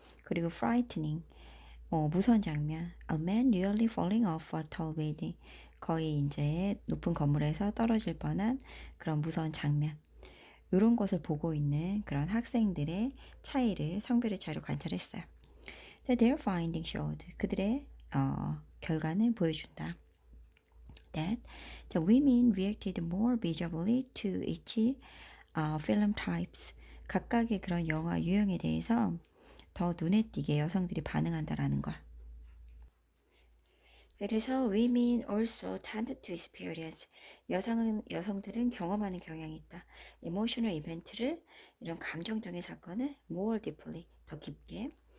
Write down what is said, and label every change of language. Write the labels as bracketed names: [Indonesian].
[Korean] 그리고 frightening, 무서운 장면. [English] A man nearly falling off a tall building, [Korean] 거의 이제 높은 건물에서 떨어질 뻔한 그런 무서운 장면. 이런 것을 보고 있는 그런 학생들의 차이를, 성별의 차이로 관찰했어요. [English] Their finding showed, [Korean] 그들의 결과는 보여준다. [English] That the women reacted more visibly to each film types. [Korean] 각각의 그런 영화 유형에 대해서 더 눈에 띄게 여성들이 반응한다라는 걸. 그래서 [English] women also tend to experience, [Korean] 여성들은 경험하는 경향이 있다. emotional 이벤트를, 이런 감정적인 사건을 [English] more deeply, [Korean] 더 깊게.